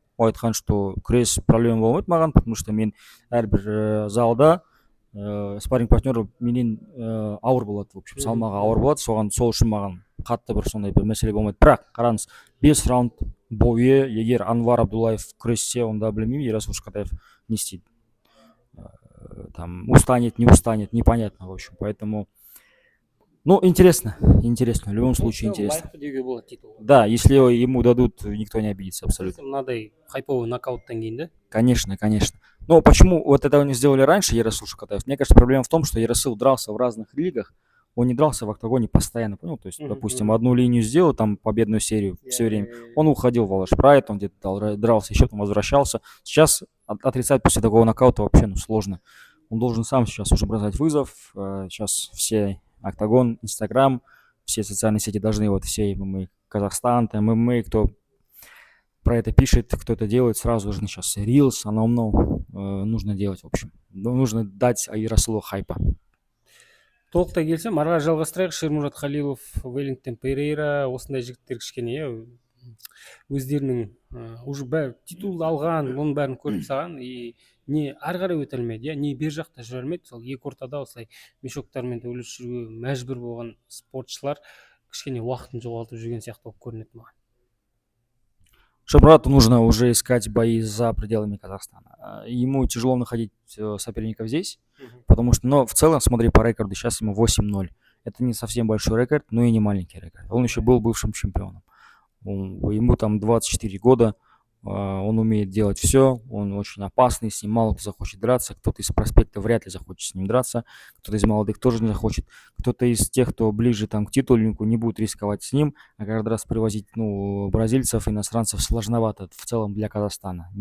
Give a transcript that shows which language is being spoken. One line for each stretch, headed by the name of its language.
Kazakh: Ол айтқан, что күрес проблема болмайды маған,
Russian: потому что
Kazakh: мен әрбір залда спарринг партнері менен ауыр болады,
Russian: в общем,
Kazakh: салмағы ауыр болады, сол үшін маған қатты бір сондай бір мәселе болмайды. Бірақ қараңыз, 5 раунд бойы егер Анвар Абдуллаев күрессе, онда білмеймін, Ерасыл Шугадаев не істейді.
Russian: Там устанет, не устанет, непонятно, в общем, поэтому ну, интересно, в любом случае интересно. Да, если ему дадут, никто не обидится абсолютно.
Kazakh: Мынадай хайповый нокауттан кейін, да?
Russian: Конечно. Но почему вот этого не сделали раньше, Ерасыл Шугадаев? Мне кажется, проблема в том, что Ерасыл дрался в разных лигах, он не дрался в октагоне постоянно, понял? То есть, допустим, одну линию сделал, там победную серию все время, он уходил в Алаш Прайд, он где-то дрался, еще там возвращался. Сейчас отрицать после такого нокаута вообще сложно. Он должен сам сейчас уже бросать вызов, сейчас все Октагон, Инстаграм, все социальные сети должны, вот все ММА Казахстан, ММА, кто про это пишет, кто это делает, сразу же сейчас Reels, оно нужно делать, в общем. Нужно дать Ерасылу хайпа.
Kazakh: Толықтай келсем, арға жалғастырайық. Шермурат Халилов, Веллингтон Перейра, осындай жігіттер кішкене өздерінің уже бәрі титул алған, оның бәрін көріп саған, и не ары қарай өте алмайды, не бер жақта жүре алмайды. Сол екі ортада осылай мешоктармен төбелесіп жүруге мәжбүр болған спортшылар кішкене уақытын жоғалтып жүрген сияқты болып көрінеді маған.
Russian: Шермурату нужно уже искать бои за пределами Казахстана. Ему тяжело находить соперников здесь, потому что, но в целом, смотри по рекорду, сейчас ему 8-0. Это не совсем большой рекорд, но и не маленький рекорд. Он еще был бывшим чемпионом. Ему там 24 года, он умеет делать все, он очень опасный, с ним мало кто захочет драться, кто-то из проспекта вряд ли захочет с ним драться, кто-то из молодых тоже не захочет, кто-то из тех, кто ближе там к титульнику, не будет рисковать с ним, а каждый раз привозить бразильцев, иностранцев сложновато в целом для Казахстана.